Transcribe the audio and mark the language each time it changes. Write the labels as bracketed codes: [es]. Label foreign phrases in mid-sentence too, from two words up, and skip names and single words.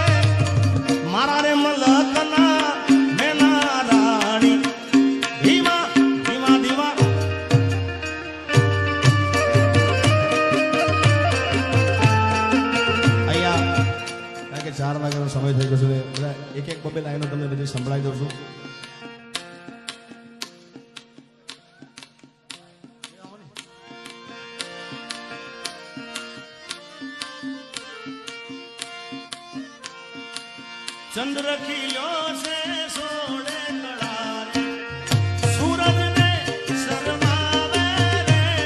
[gu] મારા રે મલકના મેના રાણી ધીમા ધીમા ધીમા. અહીંયા કારણ કે 4 વાગ્યાનો સમય થઈ ગયો છે, બધા એક એક બબે લાઈનો તમને બધી સંભળાઈ દઉં છું. ચંદ્ર ખીલો સે સોને કડા રે, સૂરજ ને શરમાવે રે.